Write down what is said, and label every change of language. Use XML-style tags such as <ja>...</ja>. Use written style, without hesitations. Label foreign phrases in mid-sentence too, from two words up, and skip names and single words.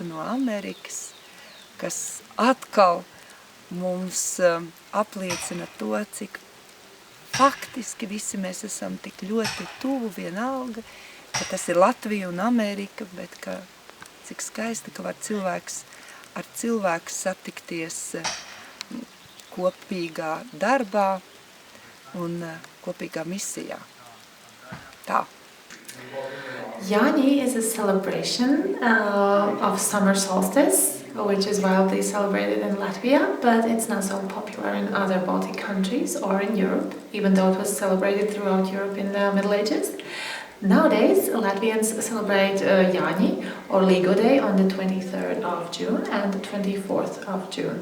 <lv>no Amerikas, kas atkal mums apliecina to, cik faktiski visi mēs esam tik ļoti tuvu vienalga, ka tas ir Latvija un Amerika, bet ka cik skaisti, ka var cilvēks ar cilvēku satikties kopīgā darbā un kopīgā misijā. Tā.</lv> <en>Jāņi is a celebration of summer solstice, which is widely celebrated in Latvia, but it's not so popular in other Baltic countries or in Europe, even though it was celebrated throughout Europe in the Middle Ages. Nowadays, Latvians celebrate Jāņi, or Līgo Day, on the 23rd of June and the 24th of June.</en>